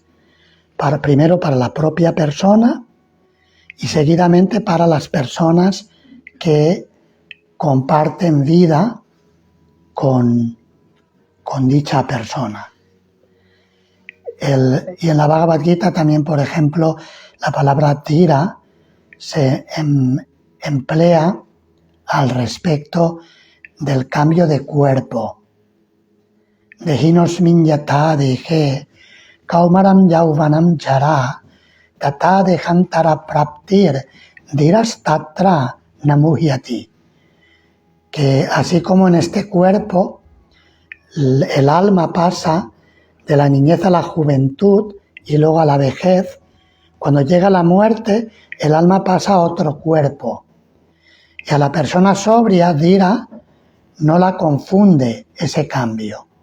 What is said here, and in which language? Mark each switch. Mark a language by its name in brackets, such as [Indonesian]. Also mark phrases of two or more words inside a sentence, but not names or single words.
[Spanish] Primero para la propia persona y seguidamente para las personas que comparten vida con dicha persona. Y en la Bhagavad Gita también, por ejemplo, la palabra dhira se emplea al respecto del cambio de cuerpo. [Sanskrit] Dehinosmin yata dehe kaumaram yauvanam jara tata dejantara praptir diras tatra namuhyati, [Spanish] que así como en este cuerpo el alma pasa de la niñez a la juventud y luego a la vejez, cuando llega la muerte el alma pasa a otro cuerpo y a la persona sobria, Dira, no la confunde ese cambio.